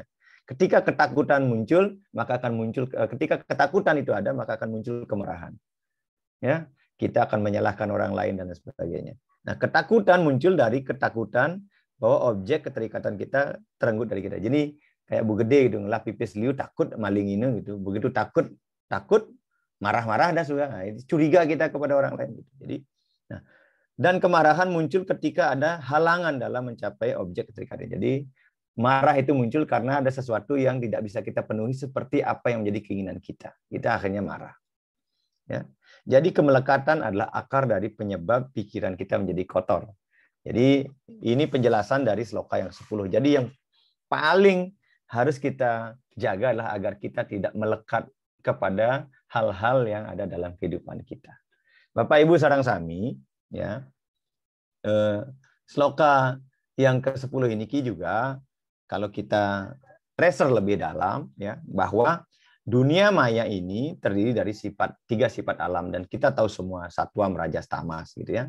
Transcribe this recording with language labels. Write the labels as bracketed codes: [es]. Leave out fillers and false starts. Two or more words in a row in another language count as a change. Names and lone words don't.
[id] Ketika ketakutan muncul, maka akan muncul. Ketika ketakutan itu ada, maka akan muncul kemarahan. Ya, kita akan menyalahkan orang lain dan sebagainya. Nah, ketakutan muncul dari ketakutan bahwa objek keterikatan kita terenggut dari kita. Jadi kayak Bu Gede gitu, [ban] ngelah pipis liu [id] takut maling ini gitu. Begitu takut marah-marah dah sudah. Nah, itu curiga kita kepada orang lain gitu. Jadi nah, dan kemarahan muncul ketika ada halangan dalam mencapai objek keterikatan. Jadi marah itu muncul karena ada sesuatu yang tidak bisa kita penuhi seperti apa yang menjadi keinginan kita. Kita akhirnya marah. Ya. Jadi kemelekatan adalah akar dari penyebab pikiran kita menjadi kotor. Jadi ini penjelasan dari sloka yang 10. Jadi yang paling harus kita jaga adalah agar kita tidak melekat kepada hal-hal yang ada dalam kehidupan kita. Bapak Ibu [ban] sareng sami, [id] ya. Sloka yang ke-10 ini juga kalau kita tracer lebih dalam, ya, bahwa dunia maya ini terdiri dari 3 sifat alam, dan kita tahu semua satwa, rajas, tamas, gitu ya.